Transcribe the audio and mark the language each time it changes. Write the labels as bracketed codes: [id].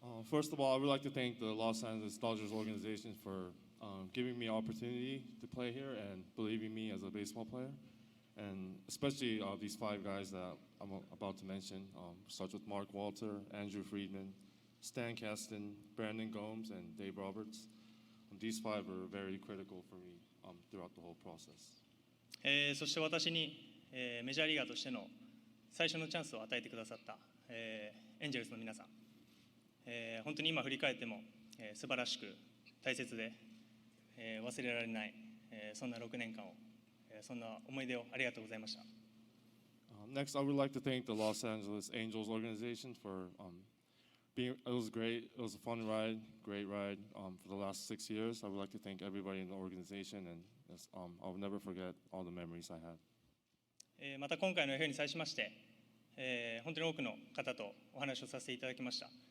[en] First of all, I would like to thank the Los Angeles Dodgers organization for giving me an opportunity to play here and believing me as a baseball player. And especially these 5 guys that I'm about to mention. Starts with Mark Walter, Andrew Friedman, Stan Kasten, Brandon Gomes, and Dave Roberts. These 5 are very critical for me throughout the whole process. [ja] そして私に、メジャーリーガーとしての最初のチャンスを与えてくださった、エンジェルスの皆さん、本当に今振り返っても、素晴らしく大切で、忘れられない、そんな6年間を、そんな思い出をありがとうございました。 [en] Next, I would like to thank the Los Angeles Angels organization for it was great. It was a fun ride, great ride for the last 6 years. I would like to thank everybody in the organization, and I'll never forget all the memories I had. [ja] また今回の FA に際しまして、本当に多くの方とお話をさせていただきました。